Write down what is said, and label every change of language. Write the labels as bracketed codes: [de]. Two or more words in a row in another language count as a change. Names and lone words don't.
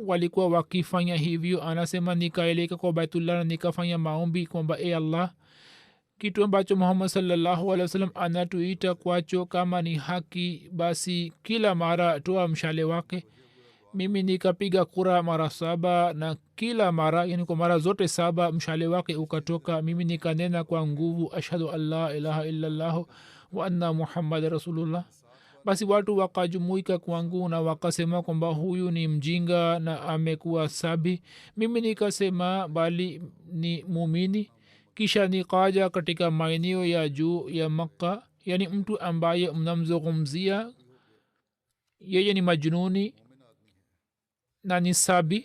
[sw] walikuwa wakifanya hivyo. anasema nikaeleka kwa baitullah na nikafanya maombi kwamba e allah, kitu ambacho muhammad [ar] صلى الله عليه وسلم [sw] anatuita kwacho kama ni haki, basi kila mara toa mshale wake. mimi nikapiga kura mara 7 na kila mara, yani kwa mara zote 7 mshale wake ukatoka. mimi nikanena kwa nguvu [ar] أشهد أن لا إله إلا الله وأن محمد رسول الله. [sw] basi watu wakajumuika kwangu na wakasema kwamba huyu ni mjinga na amekuwa sabi. mimi nikasema bali ni mumini. kisha nikaja katika maeneo ya juu ya Makka, yani mtu ambaye mnamzungumzia yeye ni majnuni na ni sabi.